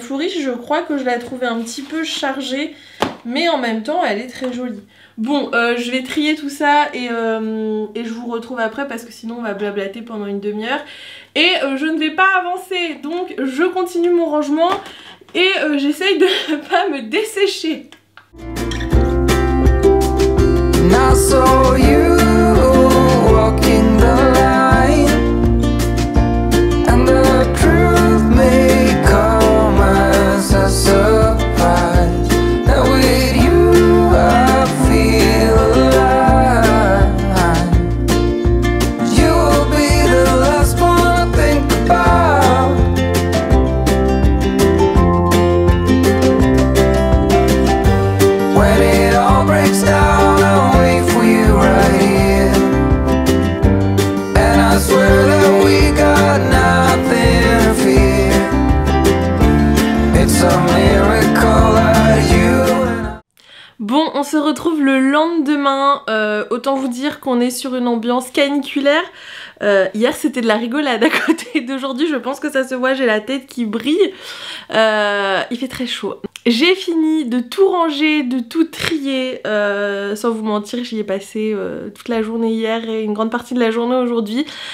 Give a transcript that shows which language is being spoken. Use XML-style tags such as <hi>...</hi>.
<fr>Flourish, je crois que je l'ai trouvée un petit peu chargée, mais en même temps, elle est très jolie. Bon, je vais trier tout ça et je vous retrouve après parce que sinon on va blablater pendant une demi-heure. Et je ne vais pas avancer, donc je continue mon rangement et j'essaye de ne pas me dessécher.</fr> <en>Now so you walking the line and the truth may come as a surprise. Now with you I feel alive. You will be the last one I think about. When it all breaks down I'll wait for you right here. And I swear that we got nothing to fear. It's a miracle that you and I...</en> <fr>Bon, on se retrouve le lendemain, autant vous dire qu'on est sur une ambiance caniculaire. Hier c'était de la rigolade à côté d'aujourd'hui, je pense que ça se voit, j'ai la tête qui brille. Il fait très chaud. J'ai fini de tout ranger, de tout trier, sans vous mentir j'y ai passé toute la journée hier et une grande partie de la journée aujourd'hui.</fr>